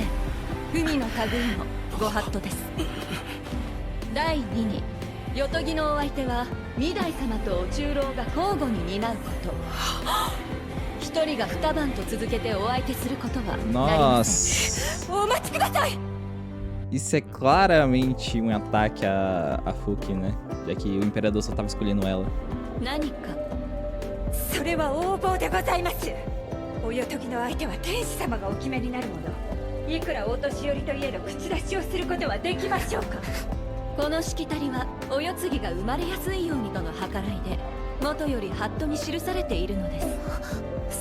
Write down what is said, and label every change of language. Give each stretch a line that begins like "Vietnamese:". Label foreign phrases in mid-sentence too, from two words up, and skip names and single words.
Japanese: 文の類のご法度です。第二に、夜伽のお相手は二代様とお中臈が交互に担うこと。一人が二晩と続けてお相手することはなりません。お待ちください。
Portuguese: Isso é claramente um ataque a Fuki, né? Já que o imperador só tava escolhendo ela.
Japanese: 何かそれは横暴でございます。お夜伽の相手は天使様がお決めになるもの。いくらお年寄りといえど口出しをすることはできましょうか。このしきたりはお世継ぎが生まれやすいようにとの計らいで、元よりハットに記されているのです。